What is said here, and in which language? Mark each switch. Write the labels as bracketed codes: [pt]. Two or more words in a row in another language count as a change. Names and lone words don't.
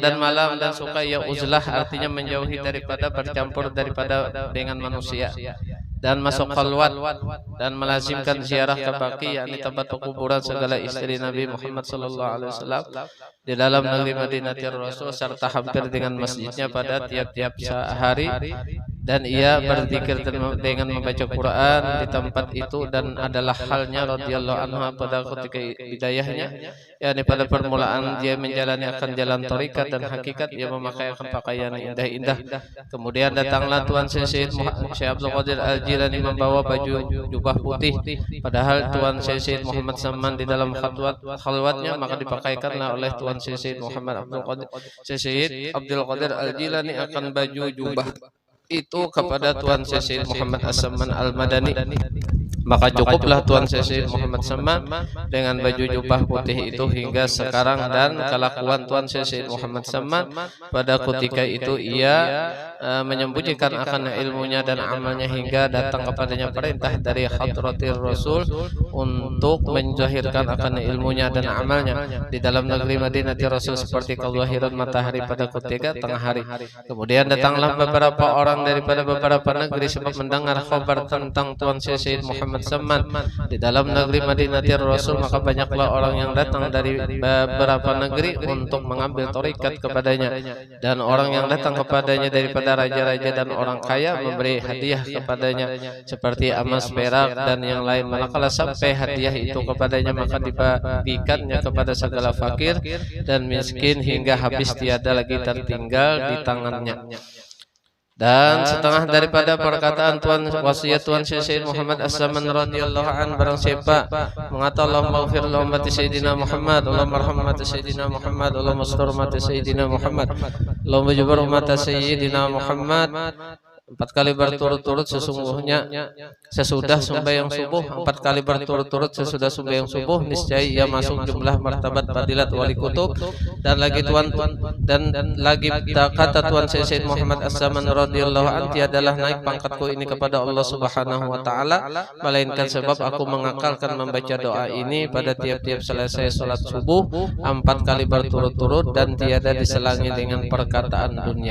[ms] dan malam, dan suka ya uzlah, artinya menjauhi daripada bercampur daripada dengan manusia, dan masuk khalwat, dan melazimkan ziarah ke baqi, yakni tempat kuburan segala istri Nabi Muhammad [ar] صلى الله عليه وسلم [ms] di dalam negeri Madinatul Rasul, serta hampir dengan masjidnya pada tiap-tiap hari. Dan ia berzikir dengan membaca Quran di tempat itu, dan adalah halnya [ar] رضي الله عنه [ms] pada ketika bidayahnya, yakni pada permulaan dia menjalani akan jalan tarikat dan hakikat, ia memakai akan pakaian indah-indah. Kemudian datanglah Tuan Syekh Abdul Qadir Al-Jilani membawa baju jubah putih, padahal Tuan Syekh Muhammad Saman di dalam khalwatnya, maka dipakaikanlah oleh Tuan Syekh Muhammad Abdul Qadir Al-Jilani akan baju jubah itu kepada Tuan Syekh Muhammad As-Saman Al-Madani. Maka cukuplah Tuan Syekh Muhammad Saman dengan baju jubah putih itu hingga sekarang, dan kelakuan Tuan Syekh Muhammad Saman pada ketika itu ia menyembunyikan akan ilmunya dan amalnya hingga datang kepadanya perintah dari [ar] حضرة الرسول [ms] untuk menjahirkan akan ilmunya dan amalnya di dalam negeri Madinatul Rasul seperti kelahiran matahari pada ketika tengah hari. Kemudian datanglah beberapa orang daripada beberapa negeri sebab mendengar kabar tentang Tuan Syekh Muhammad Saman di dalam negeri Madinatul Rasul, maka banyaklah orang yang datang dari beberapa negeri untuk mengambil tarikat kepadanya, dan orang yang datang kepadanya daripada raja-raja dan orang kaya memberi hadiah kepadanya seperti emas, perak dan yang lain. Manakala sampai hadiah itu kepadanya, maka dibagikannya kepada segala fakir dan miskin hingga habis, tiada lagi tertinggal di tangannya. Dan setengah daripada perkataan Tuan wasiat Tuan Syekh Muhammad As-Saman [ar] رضي الله عن, [ms] barang siapa mengata [ar] اللهم اغفر لأمة سيدنا محمد، اللهم ارحم أمة سيدنا محمد، اللهم استر أمة سيدنا محمد، اللهم اجبر أمة سيدنا محمد, [ms] 4 kali berturut-turut sesungguhnya sesudah sembahyang subuh, 4 kali berturut-turut sesudah sembahyang subuh, niscaya ia masuk jumlah martabat fadilat wali kutub. Dan lagi kata Tuan Sayyid Muhammad As-Saman [ar] رضي الله عنه, [ms] adalah naik pangkatku ini kepada Allah [ar] سبحانه وتعالى, [ms] melainkan sebab aku mengakalkan membaca doa ini pada tiap-tiap selesai salat subuh 4 kali berturut-turut dan tiada diselangi dengan perkataan dunia.